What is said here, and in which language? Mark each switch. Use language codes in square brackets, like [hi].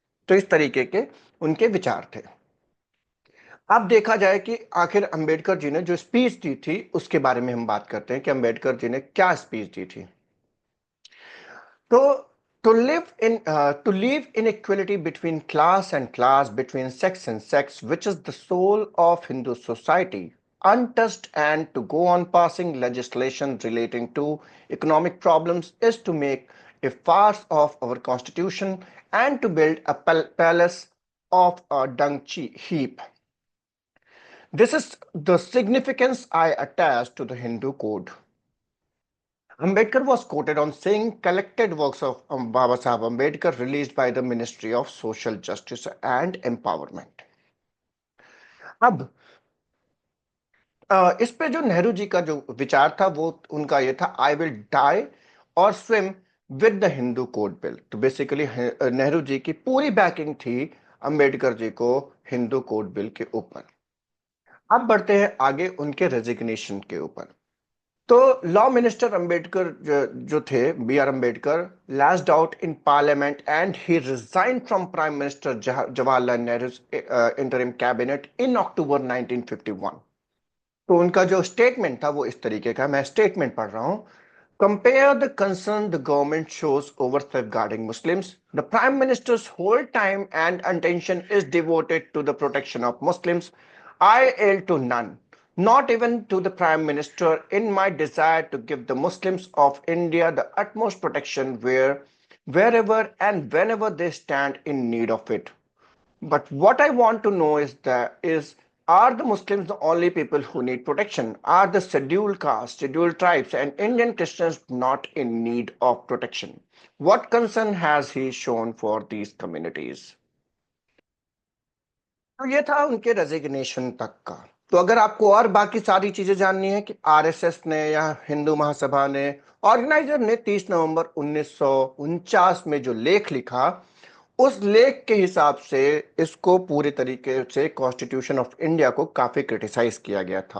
[hi] तो इस तरीके के उनके विचार थे। अब देखा जाए कि आखिर अंबेडकर जी ने जो स्पीच दी थी उसके बारे में हम बात करते हैं कि अंबेडकर जी ने क्या स्पीच दी थी। [en] So, to live inequality between class and class, between sex and sex, which is the soul of Hindu society, untouched, and to go on passing legislation relating to economic problems is to make a farce of our constitution and to build a palace of a heap. This is the significance I attach to the Hindu code. Ambedkar was quoted on saying collected works of Baba Sahib Ambedkar released by the Ministry of Social Justice and Empowerment. [hi] अब इस पे जो नेहरू जी का जो विचार था वो उनका ये था, [en] I will die or swim with the Hindu code bill. [hi] तो बेसिकली नेहरू जी की पूरी बैकिंग थी अंबेडकर जी को हिंदू कोड बिल के ऊपर। अब बढ़ते हैं आगे उनके रेजिग्नेशन के ऊपर। तो लॉ मिनिस्टर अंबेडकर जो थे, B are Ambedkar, [en] Lashed out in parliament and he resign from prime minister Jawaharlal Nehru interim cabinet in October 1951। [hi] तो उनका जो स्टेटमेंट था वो इस तरीके का, मैं स्टेटमेंट पढ़ रहा हूं। [en] Compare the concern the government shows over safeguarding Muslims. The Prime Minister's whole time and attention is devoted to the protection of Muslims. I yield to none, not even to the Prime Minister, in my desire to give the Muslims of India the utmost protection wherever and whenever they stand in need of it. But what I want to know is are the Muslims the only people who need protection? Are the scheduled castes, scheduled tribes, and Indian Christians not in need of protection? What concern has he shown for these communities? [hi] तो ये था उनके resignation तक का। तो अगर आपको और बाकी सारी चीजें जाननी है कि आरएसएस ने या हिंदू महासभा ने, ऑर्गेनाइजर ने 30 नवंबर 1949 में जो लेख लिखा, उस लेख के हिसाब से इसको पूरे तरीके से कॉन्स्टिट्यूशन ऑफ इंडिया को काफी क्रिटिसाइज किया गया था।